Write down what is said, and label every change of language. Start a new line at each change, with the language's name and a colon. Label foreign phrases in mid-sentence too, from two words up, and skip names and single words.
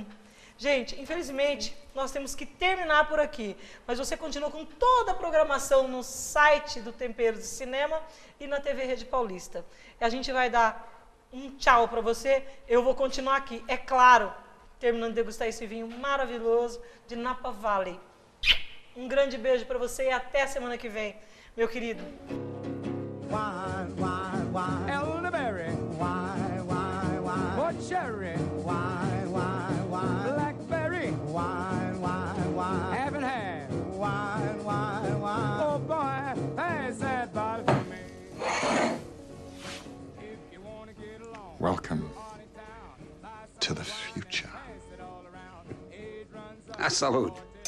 Portuguese: Gente, infelizmente, nós temos que terminar por aqui, mas você continua com toda a programação no site do Temperos de Cinema e na TV Rede Paulista. E a gente vai dar um tchau para você, eu vou continuar aqui, é claro, terminando de degustar esse vinho maravilhoso de Napa Valley. Um grande beijo para você e até semana que vem, meu querido.
English: Wine, wine, wine. Elderberry. Wine, wine, wine. Or cherry. Wine, wine, wine. Blackberry. Wine, wine, wine. Haven't had. Wine, wine, wine. Oh boy, pass that bottle for me. If you wanna get along. Welcome to the future. A salute.